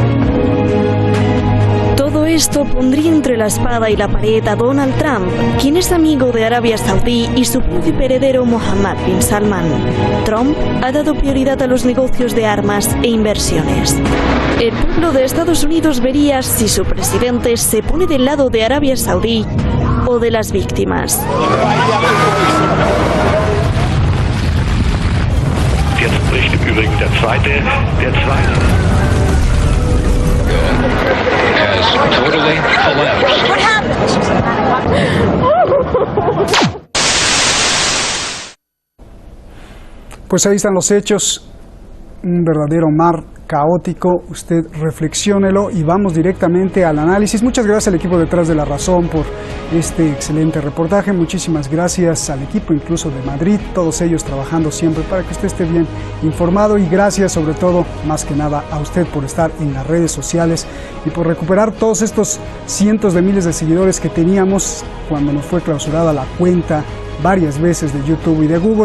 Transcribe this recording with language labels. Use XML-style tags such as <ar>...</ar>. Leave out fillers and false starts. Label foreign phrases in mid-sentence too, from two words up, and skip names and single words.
<es>Todo esto pondría entre la espada y la pared a Donald Trump, quien es amigo de Arabia Saudí, y su príncipe heredero Mohammed bin Salman. Trump ha dado prioridad a los negocios de armas e inversiones. El pueblo de Estados Unidos vería si su presidente se pone del lado de Arabia Saudí o de las víctimas.</es> <de>Jetzt bricht im Übrigen der zweite.</de> <en>Has totally collapsed. What happened?</en> <es>Pues ahí están los hechos, un verdadero mar caótico. Usted reflexiónelo y vamos directamente al análisis. Muchas gracias al equipo detrás de La Razón por este excelente reportaje. Muchísimas gracias al equipo incluso de Madrid, todos ellos trabajando siempre para que usted esté bien informado, y gracias sobre todo, más que nada, a usted por estar en las redes sociales y por recuperar todos estos cientos de miles de seguidores que teníamos cuando nos fue clausurada la cuenta varias veces de YouTube y de Google.</es>